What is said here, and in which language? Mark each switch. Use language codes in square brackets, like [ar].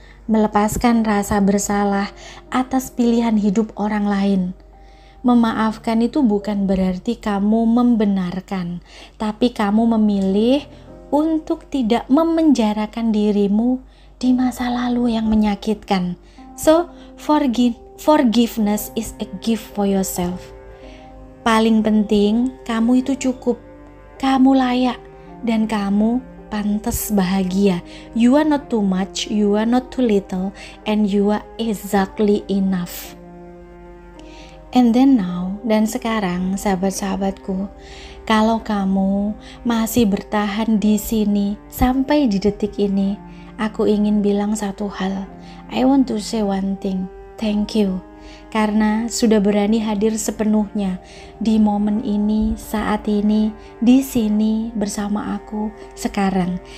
[id] Melepaskan rasa bersalah atas pilihan hidup orang lain. Memaafkan itu bukan berarti kamu membenarkan, tapi kamu memilih untuk tidak memenjarakan dirimu di masa lalu yang menyakitkan. [en] So, forgiveness is a gift for yourself. [id] Paling penting, kamu itu cukup, kamu layak, dan kamu pantas bahagia. [en] You are not too much, you are not too little, and you are exactly enough. And then now, [id] dan sekarang sahabat-sahabatku, kalau kamu masih bertahan di sini sampai di detik ini, aku ingin bilang satu hal. [en] I want to say one thing. Thank you. [id] Karena sudah berani hadir sepenuhnya di momen ini, saat ini, di sini bersama aku sekarang.